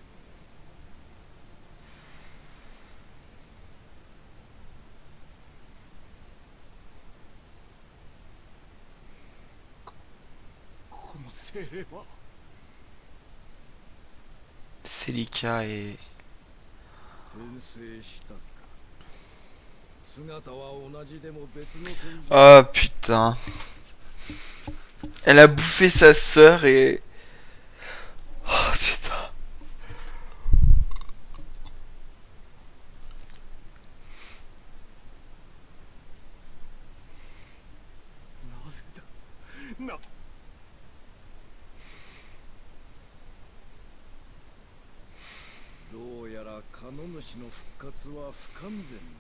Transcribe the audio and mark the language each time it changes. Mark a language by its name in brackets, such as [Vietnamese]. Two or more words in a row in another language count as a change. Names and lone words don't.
[Japanese] この精霊は。 [French] Celica et... [Japanese] 転生したか。姿は同じでも別の存在。 [French] Oh putain. Elle a bouffé sa sœur et... Oh putain. [Japanese] なぜだ。な。どうやらカノ主の復活は不完全。